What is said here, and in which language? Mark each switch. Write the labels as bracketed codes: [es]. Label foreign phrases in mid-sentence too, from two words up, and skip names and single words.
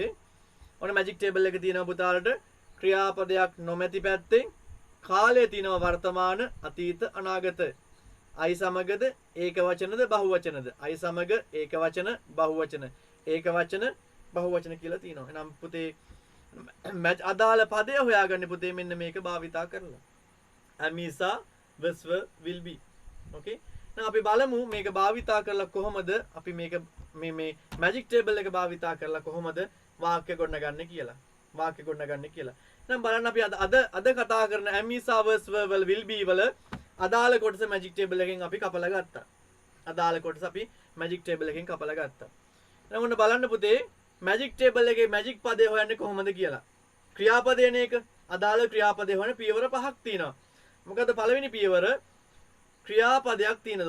[si] ඔන්න [en] magic table [si] එකේ තියෙනවා පුතාලට ක්‍රියාපදයක් නොමැති පැත්තේ කාලය තියෙනවා වර්තමාන, අතීත, අනාගත. I සමගද ඒක වචනද බහුවචනද? I සමග ඒක වචන බහුවචන. ඒක වචන බහුවචන කියලා තියෙනවා. එහෙනම් පුතේ අදාළ පදය හොයාගන්න පුතේ මෙන්න මේක භාවිතා කරලා. [en] Amisa was will be. Okay? [si] දැන් අපි බලමු මේක භාවිතා කරලා කොහොමද අපි මේක මේ [en] magic table [si] එක භාවිතා කරලා කොහොමද වාක්‍ය ගොඩනගන්නේ කියලා. වාක්‍ය ගොඩනගන්නේ කියලා. දැන් බලන්න අපි අද කතා කරන [en] Amisa was will be [si] වල අදාළ කොටස [en] magic table [si] එකෙන් අපි කපලා ගත්තා. අදාළ කොටස අපි [en] magic table [si] එකෙන් කපලා ගත්තා. දැන් ඔන්න බලන්න පුතේ [en] magic table [si] එකේ මැජික් පදේ හොයන්නේ කොහොමද කියලා. ක්‍රියාපදේන එක අදාළ ක්‍රියාපදේ හොයන පියවර 5ක් තියෙනවා. මොකද පළවෙනි පියවර ක්‍රියාපදයක් තියෙනවද?